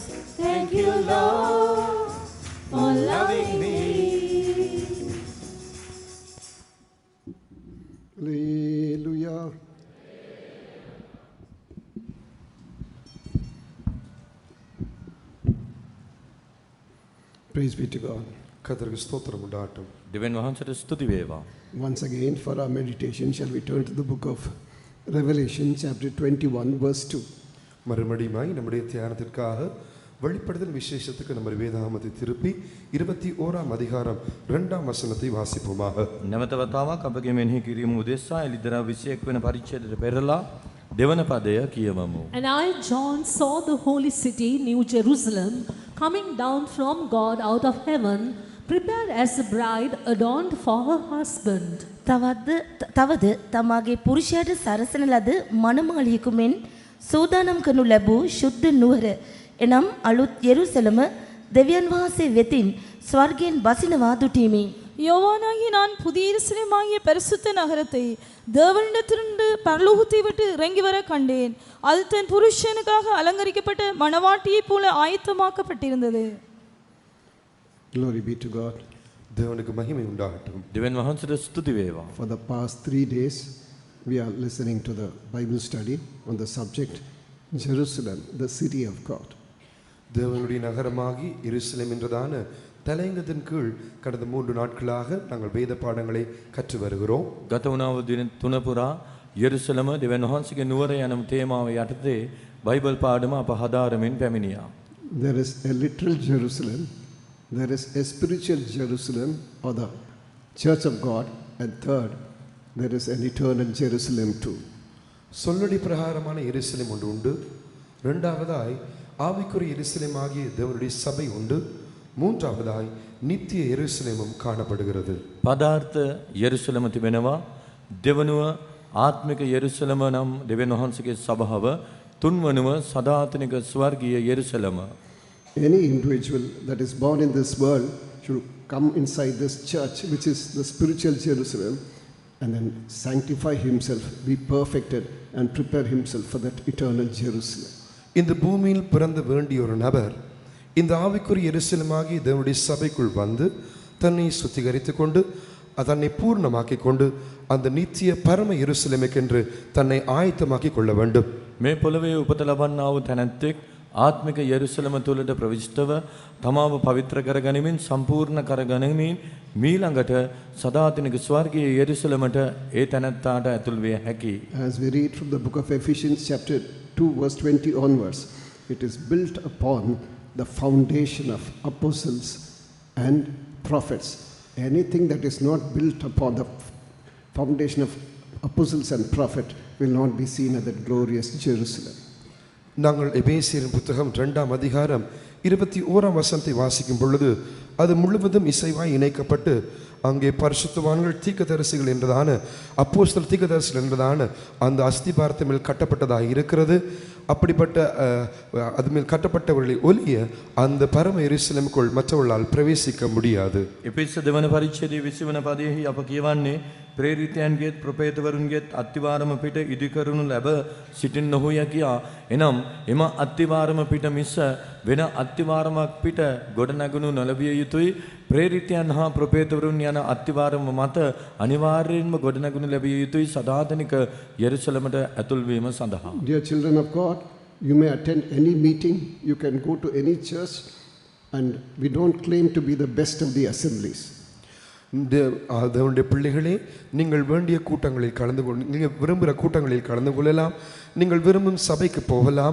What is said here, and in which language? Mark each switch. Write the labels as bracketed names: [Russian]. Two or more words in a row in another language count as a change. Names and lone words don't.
[English] Thank you, Lord, for loving me. Hallelujah. Praise be to God. [Tamil] கர்த்தருக்கு ஸ்தோத்திரம் உண்டாகட்டும். [Sinhala] දෙවියන් වහන්සේට ස්තුති වේවා. [English] Once again, for our meditation, shall we turn to the book of Revelation, chapter 21, verse 2. [Tamil] மறுபடியும் நம்முடைய தியானத்திற்காக வெளிப்படுதல் விசேஷத்துக்கு நம்ம வேதாகமத்தை திருப்பி 21ஆம் அதிகாரம் 2ஆம் வசனத்தை வாசிப்போமாக. [Sinhala] නැවත වතාවක් අපගේ මෙනෙහි කිරීම උදෙසා එලිදරව් 21 වෙනි පරිච්ඡේදයට පෙරලා දෙවන පදය කියවමු. [English] And I, John, saw the holy city, New Jerusalem, coming down from God out of heaven, prepared as a bride adorned for her husband. [Sinhala] තවද තමාගේ පුරුෂයාට සරසන ලද මනමාලියෙකු මෙන් සූදානම් කරනු ලැබූ ශුද්ධ නුවර එනම් අලුත් යෙරුසලම දෙවියන් වහන්සේ වෙතින් ස්වර්ගයෙන් බසිනවා දුටීමි. [Tamil] யோவானாகி நான் புதிய எருசலேமாகிய பரிசுத்த நகரத்தை தேவனிடத்திலிருந்து பரலோகத்தை விட்டு இறங்கி வர கண்டேன். அது தன் புருஷனுக்காக அலங்கரிக்கப்பட்ட மணவாட்டியைப் போல ஆயத்தமாக்கப்பட்டிருந்தது. [English] Glory be to God. [Tamil] தேவனுக்கு மகிமை உண்டாகட்டும். [Sinhala] දෙවියන් වහන්සේට ස්තුති වේවා. [English] For the past 3 days, we are listening to the Bible study on the subject Jerusalem, the city of God. [Tamil] தேவனுடைய நகரமாகி எருசலேம் என்றதான தலையங்கத்தின் கீழ் கடந்த 3 நாட்களாக நாங்கள் வேத பாடங்களை கற்று வருகிறோம். [Sinhala] ගත වුණා වූ දින 3 පුරා යෙරුසලම දෙවියන් වහන්සේගේ නුවර යන තේමාව යටතේ බයිබල් පාඩම අප හදාරමින් පැමිණියා. [English] There is a literal Jerusalem, there is a spiritual Jerusalem, or the church of God, and third, there is an eternal Jerusalem too. [Tamil] சொல்லடி பிரகாரமான எருசலேம் ஒன்று உண்டு. இரண்டாவதாய் ஆவிக்குரிய எருசலேம் ஆகிய தேவனுடைய சபை உண்டு. மூன்றாவதாய் நித்திய எருசலேமும் காணப்படுகிறது. [Sinhala] පදාර්ථ යෙරුසලම තිබෙනවා. දෙවනුව ආත්මික යෙරුසලම නම් දෙවියන් වහන්සේගේ සභාව, තුන්වනුව සදාතනික ස්වර්ගීය යෙරුසලම. [English] Any individual that is born in this world should come inside this church, which is the spiritual Jerusalem, and then sanctify himself, be perfected, and prepare himself for that eternal Jerusalem. [Tamil] இந்த பூமியில் பிறந்த வேண்டிய ஒரு நபர் இந்த ஆவிக்குரிய எருசலேமாகி தேவனுடைய சபைக்குள் வந்து தன்னை சுத்திகரித்துக் கொண்டு தன்னை பூர்ணமாக்கிக் கொண்டு அந்த நித்திய பரம எருசலேமுக்கென்று தன்னை ஆயத்தமாக்கிக் கொள்ள வேண்டும். [Sinhala] මේ පොළවේ උපත ලබන්නා වූ තැනැත්තෙක් ආත්මික යෙරුසලම තුළට ප්‍රවිෂ්ඨව තමාව පවිත්‍ර කරගනිමින් සම්පූර්ණ කරගනිමින් මීළඟට සදාතනික ස්වර්ගීය යෙරුසලමට ඒ තැනැත්තාට ඇතුල් විය හැකියි. [English] As we read from the book of Ephesians chapter 2 verse 20 onwards, it is built upon the foundation of apostles and prophets. Anything that is not built upon the foundation of apostles and prophet will not be seen at that glorious Jerusalem. [Tamil] நாங்கள் எபேசியரின் புத்தகம் 2ஆம் அதிகாரம் 21ஆம் வசனத்தை வாசிக்கும் பொழுது அது முழுவதும் இசைவாய் இணைக்கப்பட்டு அங்கே பரிசுத்தவான்கள் தீர்க்கதரிசிகள் என்றதான அப்போஸ்தலர் தீர்க்கதரிசிகள் என்றதான அந்த அஸ்திபாரத்தை மேல் கட்டப்பட்டதாக இருக்கிறது. அப்படிப்பட்ட அது மேல் கட்டப்பட்டவர்களை ஒலிய அந்த பரம எருசலேமுக்குள் மற்றவர்களால் பிரவேசிக்க முடியாது. [Sinhala] එපිස්ස දෙවන පරිච්ඡේදයේ 20 වන පදයෙහි අප කියවන්නේ ප්‍රේරිතයන්ගේත් ප්‍රපේතවරුන්ගේත් අත්තිවාරම පිට ඉදි කරනු ලැබ සිටින් නොහොය කියා. එනම් එම අත්තිවාරම පිට මිස වෙන අත්තිවාරමක් පිට ගොඩ නැගුණු නොලැබිය යුතුයි. ප්‍රේරිතයන් හා ප්‍රපේතවරුන් යන අත්තිවාරම මත අනිවාර්යයෙන්ම ගොඩ නැගුණු ලැබිය යුතුයි සදාතනික යෙරුසලමට ඇතුල් වීම සඳහා. [English] Dear children of God, you may attend any meeting, you can go to any church, and we don't claim to be the best of the assemblies. [Tamil] தேவனுடைய பிள்ளைகளே, நீங்கள் வேண்டிய கூட்டங்களில் கலந்து கொள்ள, நீங்கள் விரும்புகிற கூட்டங்களில் கலந்து கொள்ளலாம், நீங்கள் விரும்பும் சபைக்கு போகலாம்.